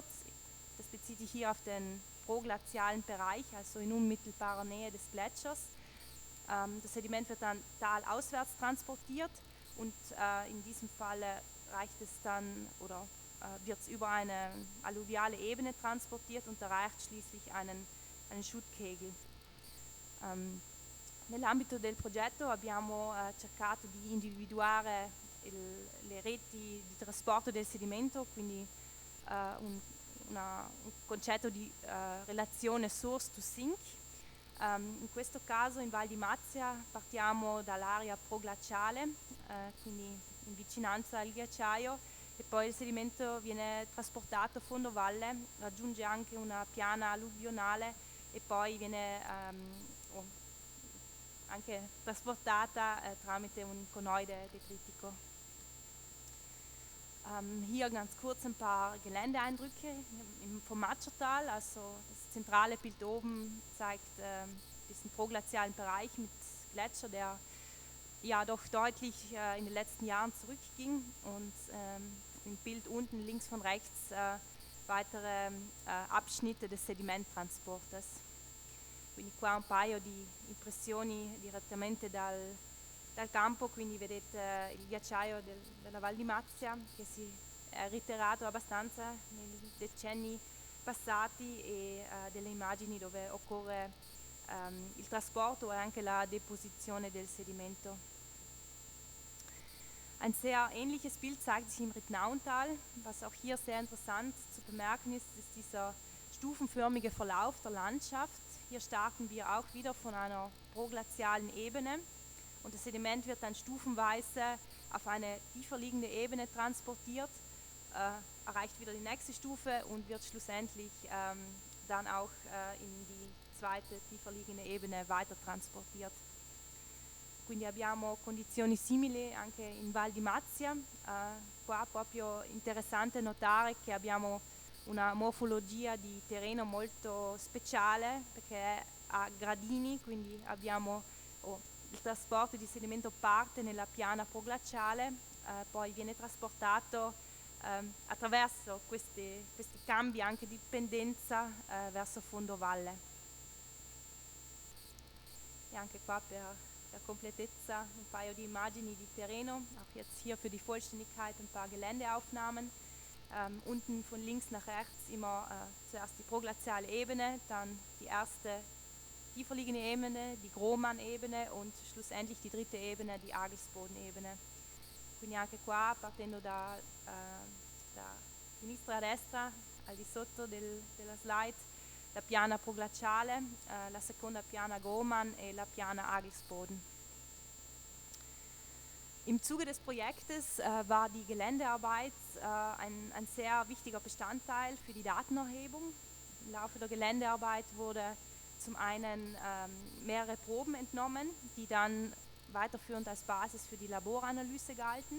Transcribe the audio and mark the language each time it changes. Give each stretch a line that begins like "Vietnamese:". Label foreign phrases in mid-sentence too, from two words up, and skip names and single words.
German: Das bezieht sich hier auf den proglazialen Bereich, also in unmittelbarer Nähe des Gletschers. Das Sediment wird dann talauswärts transportiert und in diesem Falle reicht es dann oder wird es über eine alluviale Ebene transportiert und erreicht schließlich einen Schuttkegel.
Italian: Nell'ambito del progetto abbiamo cercato di individuare le reti di trasporto del sedimento, quindi un concetto di relazione
English: source to sink.
Italian: In questo caso in Val di Mazia partiamo dall'area proglaciale, quindi in vicinanza al ghiacciaio, e poi il sedimento viene trasportato a fondovalle, raggiunge anche una piana alluvionale e poi viene anche trasportata tramite un conoide detritico.
German: Hier ganz kurz ein paar Geländeeindrücke vom Matschertal. Also das zentrale Bild oben zeigt diesen proglazialen Bereich mit Gletscher, der ja doch deutlich in den letzten Jahren zurückging, und im Bild unten links von rechts weitere Abschnitte des Sedimenttransportes.
Italian: Quindi qua un paio di impressioni direttamente dal campo, quindi vedete il ghiacciaio della Val di Mazia che si è ritirato abbastanza nei decenni passati, e delle immagini dove occorre il trasporto e anche la deposizione del sedimento.
German: Ein sehr ähnliches Bild zeigt sich im Rittnauntal. Was auch hier sehr interessant zu bemerken ist dieser stufenförmige Verlauf der Landschaft. Hier starten wir auch wieder von einer proglazialen Ebene und das Sediment wird dann stufenweise auf eine tiefer liegende Ebene transportiert, erreicht wieder die nächste Stufe und wird schlussendlich dann auch in die zweite tiefer liegende Ebene weiter transportiert.
Italian: Quindi abbiamo condizioni simili anche in Val di Mazia. Qua proprio interessante notare che abbiamo una morfologia di terreno molto speciale, perché è a gradini, quindi abbiamo il trasporto di sedimento parte nella piana proglaciale, poi viene trasportato attraverso questi cambi anche di pendenza verso fondovalle. E anche qua per Komplettezza
German: ein paar die
Italian: Immagini di terreno,
German: auch jetzt hier für die Vollständigkeit ein paar Geländeaufnahmen. Unten von links nach rechts immer zuerst die proglaziale Ebene, dann die erste tiefer liegende Ebene, die Grohmann-Ebene und schlussendlich die dritte Ebene, die Agelsboden-Ebene.
Italian: Quindi anche qua, partendo da sinistra a destra, al di sotto della slide, la piana proglaciale, la seconda piana Grohmann e la piana Agelsboden.
German: Im Zuge des Projektes war die Geländearbeit ein sehr wichtiger Bestandteil für die Datenerhebung. Im Laufe der Geländearbeit wurde zum einen mehrere Proben entnommen, die dann weiterführend als Basis für die Laboranalyse galten.